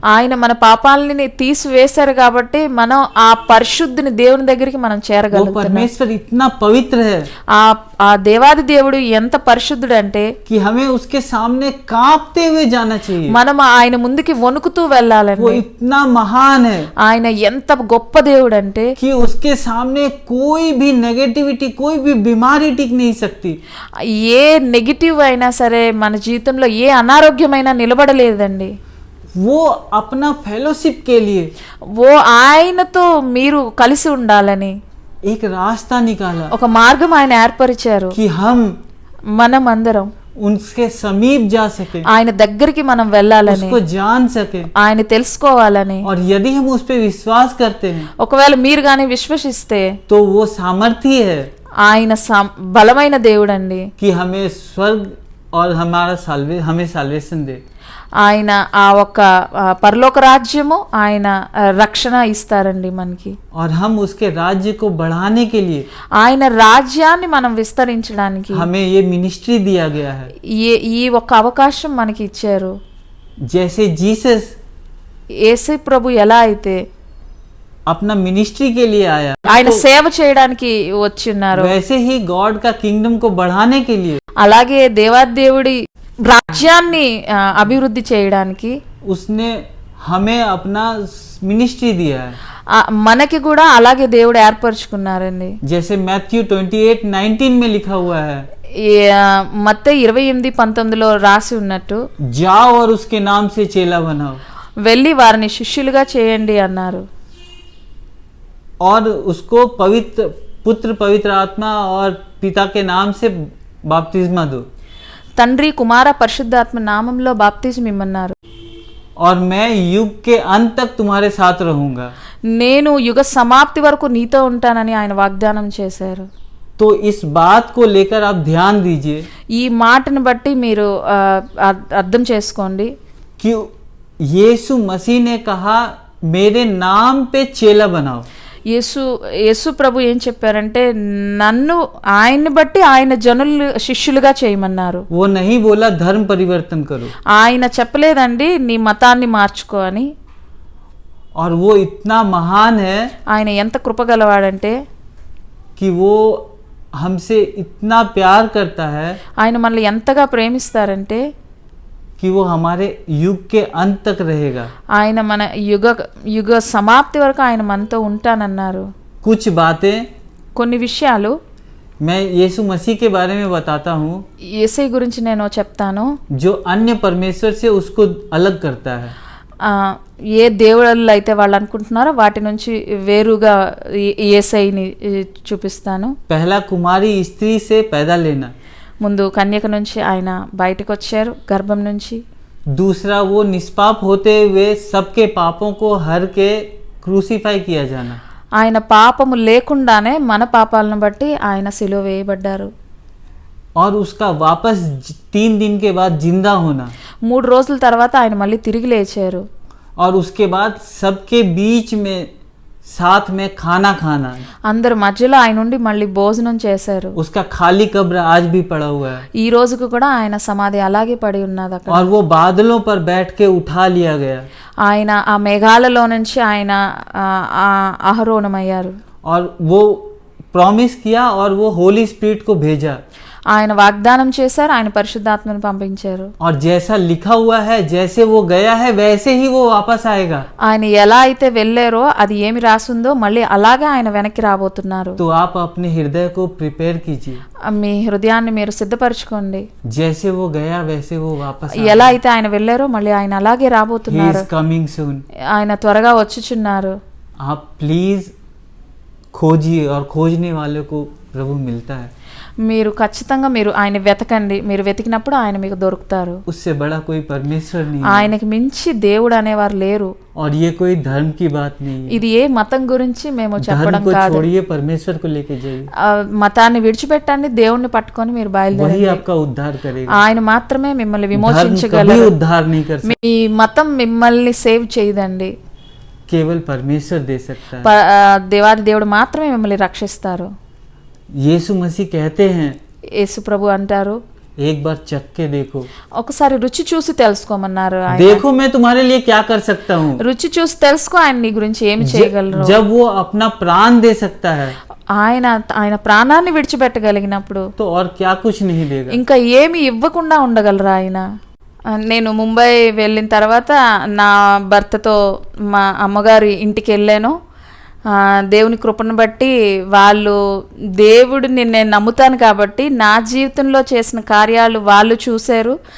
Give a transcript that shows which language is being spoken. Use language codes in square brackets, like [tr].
[te] ఆయన మన పాపాలని తీసివేశారు కాబట్టి మనం ఆ పరిశుద్ధిని దేవుని దగ్గరికి మనం [hi] वो [te] చేరగలుగుతున్నాం. [hi] परमेश्वर इतना पवित्र है [te] ఆ దేవాది దేవుడు ఎంత పరిశుద్ధుడు అంటే [hi] कि हमें उसके सामने कांपते हुए जाना चाहिए। [te] మనం ఆయన ముందుకి వణుకుతూ [hi] वो [te] వెళ్ళాలండి. [hi] इतना महान है [te] ఆయన ఎంత గొప్ప దేవుడు అంటే [hi] कि उसके सामने कोई भी नेगेटिविटी, कोई भी बीमारी टिक नहीं सकती। [te] ఏ నెగిటివ్ అయినా సరే మన జీవితంలో ఏ అనారోగ్యమైనా నిలబడలేదండి. [hi] वो अपना फेलोशिप के लिए [te] ఓ ఆయనతో మీరు కలిసి ఉండాలని [hi] एक रास्ता निकाला [te] ఒక మార్గం ఆయన ఏర్పరిచారు. [hi] कि हम [te] మనం అందరం [hi] उनके समीप जा सके, [te] ఆయన దగ్గరికి మనం వెళ్ళాలని, [hi] उसको जान सके। [te] ఆయన తెలుసుకోవాలని. [hi] और यदि हम उस पे विश्वास करते हैं [te] ఒకవేళ మీరు కానీ విశ్వసిస్తే [hi] तो वो सामर्थ्य है [te] ఆయన బలమైన దేవుడండి. [hi] कि हमें स्वर्ग और हमें साल्वेशन दे। [te] ఆయన ఆ ఒక్క పరలోక రాజ్యము ఆయన రక్షణ ఇస్తారండి మనకి. [hi] और हम उसके राज्य को बढ़ाने के लिए [te] ఆయన రాజ్యాన్ని మనం విస్తరించడానికి [hi] हमें ये मिनिस्ट्री दिया गया है। [te] ఈ ఒక్క అవకాశం మనకి ఇచ్చారు. [hi] जैसे जीसस [te] యేసు ప్రభు ఎలా అయితే [hi] अपना मिनिस्ट्री के लिए आया, [te] ఆయన సేవ చేయడానికి వచ్చిన్నారు, [hi] वैसे ही गॉड का किंगडम को बढ़ाने के लिए [te] అలాగే దేవాదేవుడి రాజ్యాన్ని అభివృద్ధి చేయడానికి [hi] उसने हमें अपना मिनिस्ट्री दिया है। [te] మనకి కూడా అలాగే దేవుడు ఏర్పరచుకున్నారండి. [hi] जैसे मैथ्यू 28:19 में लिखा हुआ है, [te] మత్తయి 28:19 రాసి ఉన్నట్టు [hi] जाओ और उसके नाम से चेला बनाओ, [te] వెళ్ళి వారిని శిష్యులుగా చేయండి అన్నారు. [hi] और उसको पुत्र पवित्र आत्मा और पिता के नाम से बाप्तिस्मा दो, [te] తండ్రి కుమార పరిశుద్ధాత్మ నామంలో బాప్తిజం ఇమ్మన్నారు. [hi] और मैं युग के अंत तक तुम्हारे साथ रहूंगा। [te] నేను యుగ సమాప్తి వరకు నీతో ఉంటానని ఆయన వాగ్దానం చేశారు. [hi] तो इस बात को लेकर आप ध्यान दीजिए [te] ఈ మాటను బట్టి మీరు అర్థం చేసుకోండి. [hi] कि यीशु मसीह ने कहा मेरे नाम पे चेला बनाओ। [te] యేసు ప్రభు ఏం చెప్పారంటే నన్ను ఆయన్ని బట్టి ఆయన జనులు శిష్యులుగా చేయమన్నారు. [hi] वो नहीं बोला धर्म परिवर्तन करो, [te] ఆయన చెప్పలేదండి నీ మతాన్ని మార్చుకో అని. [hi] और वो इतना महान है [te] ఆయన ఎంత కృపగలవాడంటే [hi] कि वो हमसे इतना प्यार करता है [te] ఆయన మనల్ని ఎంతగా ప్రేమిస్తారంటే [hi] कि वो हमारे युग के अंत तक रहेगा। [te] ఆయన మన యుగ సమాప్తి వరకు ఆయన మనతో ఉంటానన్నారు. [hi] कुछ बातें [te] కొన్ని విషయాలు [hi] मैं यीशु मसीह के बारे में बताता हूँ [te] యేసయ్య గురించి నేను చెప్తాను. [hi] जो अन्य परमेश्वर से उसको अलग करता है। [te] ఏ దేవుళ్ళు అయితే వాళ్ళు అనుకుంటున్నారో వాటి నుంచి వేరుగా యేసయ్యని చూపిస్తాను. [hi] पहला कुमारी स्त्री से पैदा लेना, [te] ముందు కన్యక నుంచి ఆయన బయటకు వచ్చారు గర్భం నుంచి. [hi] दूसरा वो निष्पाप होते हुए सबके पापों को हर के क्रूसीफाई किया जाना, [te] ఆయన పాపము లేకుండానే మన పాపాలను బట్టి ఆయన సిలువ వేయబడ్డారు. [hi] और उसका वापस 3 दिन के बाद जिंदा होना [te] 3 రోజుల తర్వాత ఆయన మళ్ళీ తిరిగి లేచారు. [hi] और उसके बाद सबके बीच में साथ में खाना खाना. [te] అందరి మధ్యలో ఆయన ఉండి మళ్ళీ భోజనం చేశారు. [hi] उसका खाली कब्र आज भी पड़ा हुआ है. [te] ఈ రోజుకు కూడా ఆయన సమాధి అలాగే పడి ఉన్నది అక్కడ. [hi] और वो बादलों पर बैठ के उठा लिया गया. [te] ఆయన ఆ మేఘాలలో నుంచి ఆయన ఆరోహణమయ్యారు. [hi] और वो प्रॉमिस किया और वो होली स्पिरिट को भेजा. [te] ఆయన వాగ్దానం చేశారు, ఆయన పరిశుద్ధాత్మను పంపించారు. [hi] और जैसा लिखा हुआ है, जैसे वो गया है वैसे ही वो वापस आएगा. [te] ఆయన ఎలా అయితే వెళ్ళారో అది ఏమి రాసుందో మళ్ళీ అలాగే ఆయన వెనక్కి రాబోతున్నారు. [hi] तो आप अपने हृदय को प्रिपेयर कीजिए. [te] మీ హృదయాన్ని మీరు సిద్ధపరచుకోండి. [hi] जैसे वो गया वैसे वो वापस [te] ఎలా అయితే ఆయన వెళ్ళారో మళ్ళీ ఆయన అలాగే [en] He [te] రాబోతున్నారు. [en] is coming soon. [te] ఆయన త్వరగా వచ్చుచున్నారు. [hi] आप प्लीज खोजिए और खोजने वाले को प्रभु मिलता है. [te] మీరు ఖచ్చితంగా మీరు ఆయన వెతకండి. మీరు వెతికినప్పుడు ఆయన మీకు దొరుకుతారు. [hi] उससे बड़ा कोई परमेश्वर नहीं है. [te] ఆయనకి మించి దేవుడు అనేవారు లేరు. [hi] और ये कोई धर्म की बात नहीं है. [te] ఇది ఏ మతం గురించి మేము [hi] धर्म [te] చెప్పడం [hi] को [te] కాదు. [hi] छोड़िए, परमेश्वर को लेके जाइए. [te] మతాన్ని విడిచిపెట్టండి, దేవుణ్ణి పట్టుకొని మీరు [hi] वही [te] బయలుదేరండి. [hi] आपका उद्धार करेगा. [te] ఆయన మాత్రమే మిమ్మల్ని [hi] धर्म कभी [te] విమోచించగలరు. [hi] उद्धार नहीं कर सकता. [te] మీ మతం మిమ్మల్ని సేవ్ చేయదండి. [hi] केवल परमेश्वर दे सकता है. [te] దేవాది దేవుడు మాత్రమే మిమ్మల్ని రక్షిస్తారు. [hi] यीशु मसीह कहते हैं, [te] యేసు ప్రభు అంటారు, [hi] एक बार चख के देखो. [te] ఒకసారి రుచి చూసి తెలుసుకోమన్నారు. ఆయన [hi] देखो मैं तुम्हारे लिए क्या कर सकता हूँ. [te] రుచి చూసి తెలుసుకో ఆయన నీ గురించి ఏమి చేయగలరు. [hi] जब वो अपना प्राण दे सकता है [te] ఆయన ప్రాణాన్ని విడిచిపెట్టగలిగినప్పుడు [hi] तो और क्या कुछ नहीं देगा. [te] ఇంకా ఏమి ఇవ్వకుండా ఉండగలరా ఆయన. నేను ముంబై వెళ్ళిన తర్వాత నా భర్తతో మా అమ్మగారి ఇంటికి వెళ్ళాను. దేవుని కృపను బట్టి వాళ్ళు దేవుడిని నేను నమ్ముతాను కాబట్టి నా జీవితంలో చేసిన కార్యాలు వాళ్ళు చూశారు.